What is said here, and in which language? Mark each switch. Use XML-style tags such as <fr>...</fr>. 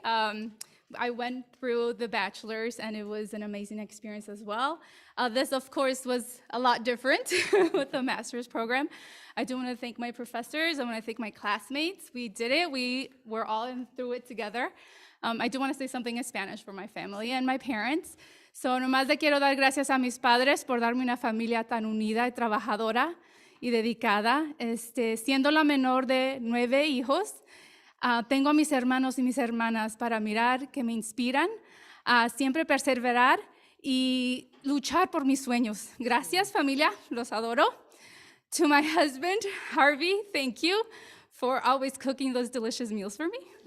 <en>I went through the bachelor's and it was an amazing experience as well. This, of course, was a lot different with the master's program. I do want to thank my professors. I want to thank my classmates. We did it. We were all through it together. I do want to say something in Spanish for my family and my parents.</en> <es>So, nomás le quiero dar gracias a mis padres por darme una familia tan unida y trabajadora y dedicada. Siendo la menor de 9 hijos, tengo a mis hermanos y mis hermanas para mirar que me inspiran a siempre perseverar y luchar por mis sueños. Gracias, familia. Los adoro.</es> <en>To my husband, Harvey, thank you for always cooking those delicious meals for me.</en>